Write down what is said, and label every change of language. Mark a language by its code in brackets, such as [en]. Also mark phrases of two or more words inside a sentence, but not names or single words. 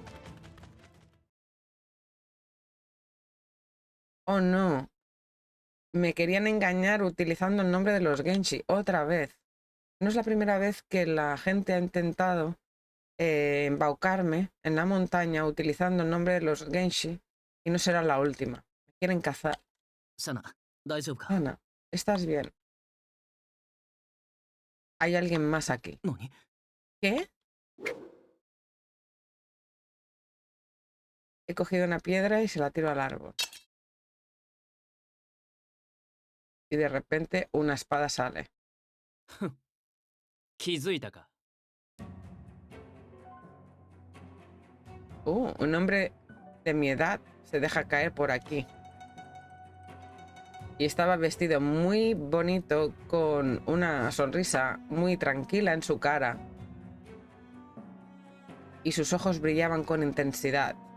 [es] Oh no. Me querían engañar utilizando el nombre de los Genshi. Otra vez. No es la primera vez que la gente ha intentado embaucarme en la montaña utilizando el nombre de los Genshi y no será la última. Me quieren cazar. [ja] シャナ、大丈夫か？ [es] Ana, ¿estás bien? Hay alguien más aquí. [ja] 何？ [es] ¿Qué? He cogido una piedra y se la tiro al árbol. Y de repente una espada sale. [ja] 気づいたか？ [es] Un hombre de mi edad se deja caer por aquí. Y estaba vestido muy bonito, con una sonrisa muy tranquila en su cara. Y sus ojos brillaban con intensidad.